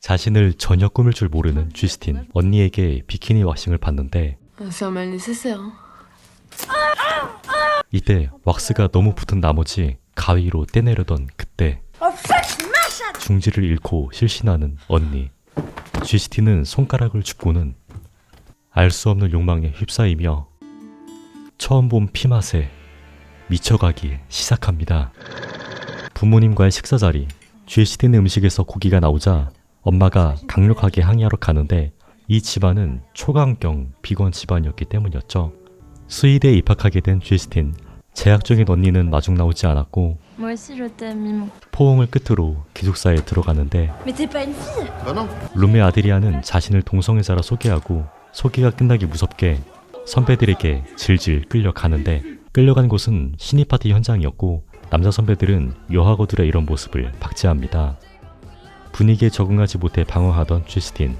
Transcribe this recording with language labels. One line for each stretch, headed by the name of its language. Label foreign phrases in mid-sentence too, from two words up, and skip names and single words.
Korean: 자신을 전혀 꾸밀 줄 모르는 쥐스틴. 언니에게 비키니 왁싱을 받는데
French: Faire mal nécessaire.
Korean: 이때 왁스가 너무 붙은 나머지 가위로 떼내려던 그때 중지를 잃고 실신하는 언니. 쥐스틴은 손가락을 줍고는 알 수 없는 욕망에 휩싸이며 처음 본 피맛에 미쳐가기 시작합니다. 부모님과의 식사 자리. 쥐스틴의 음식에서 고기가 나오자 엄마가 강력하게 항의하러 가는데 이 집안은 초강경 비건 집안이었기 때문이었죠. 스위드에 입학하게 된 쥐스틴. 제약적인 언니는 마중 나오지 않았고
French: Moi aussi je t'aime, Mimon.
Korean: 포옹을 끝으로 기숙사에 들어가는데
French: Mais t'es pas une fille.
Korean: 룸메 아드리아는 자신을 동성애자라 소개하고 소개가 끝나기 무섭게 선배들에게 질질 끌려가는데 끌려간 곳은 신입 파티 현장이었고 남자 선배들은 여학우들의 이런 모습을 박제합니다. 분위기에 적응하지 못해 방황하던 쥐스틴.